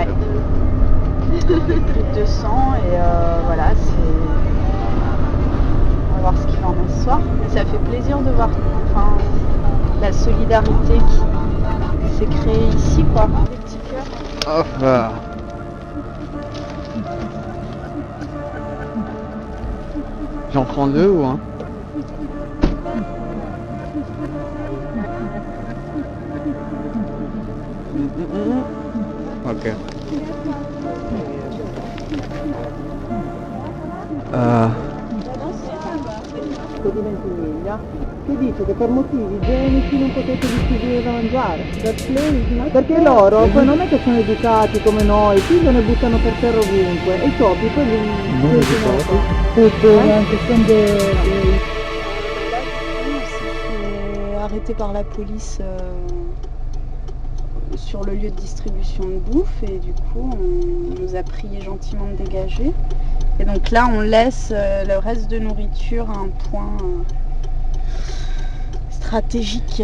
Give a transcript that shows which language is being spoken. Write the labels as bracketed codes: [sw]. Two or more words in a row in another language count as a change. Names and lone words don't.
[fr] Plus de 200 et voilà, on va voir ce qu'il en est ce soir. Mais ça fait plaisir de voir la solidarité qui s'est créée ici quoi. Des petits cœurs. Oh, bah. J'en prends 2 ou 1? Ok. [it] Che dice che per motivi igienici non potete distribuire da mangiare? Perché loro poi non è che sono educati come noi, pigliano e buttano per terra ovunque e i topi poi li tutto anche [fr] arrêté par la police sur le lieu de distribution de bouffe et du coup on nous a prié gentiment de dégager. Et donc là on laisse le reste de nourriture à un point stratégique.